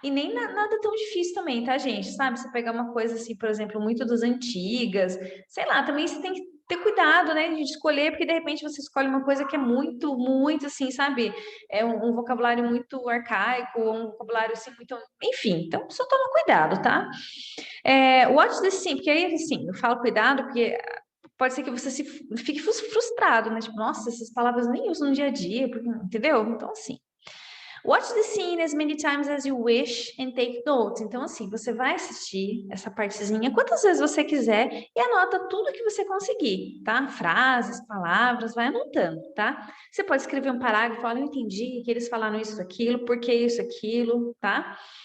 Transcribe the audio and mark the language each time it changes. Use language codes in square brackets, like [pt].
[pt] E nem nada tão difícil também, tá, gente? Sabe, você pegar uma coisa assim, por exemplo, muito das antigas, sei lá, também você tem que ter cuidado, né, de escolher, porque de repente você escolhe uma coisa que é muito, muito assim, sabe? É um vocabulário muito arcaico, um vocabulário assim, muito... Enfim, então só toma cuidado, tá? [en] Watch the scene, [pt] porque aí, assim, eu falo cuidado, porque... Pode ser que você fique frustrado, né? Tipo, nossa, essas palavras nem uso no dia a dia, entendeu? Então, assim, [en] watch the scene as many times as you wish and take notes. [pt] Então, assim, você vai assistir essa partezinha quantas vezes você quiser e anota tudo que você conseguir, tá? Frases, palavras, vai anotando, tá? Você pode escrever um parágrafo, falar, não entendi, que eles falaram isso, aquilo, por que isso, aquilo, tá?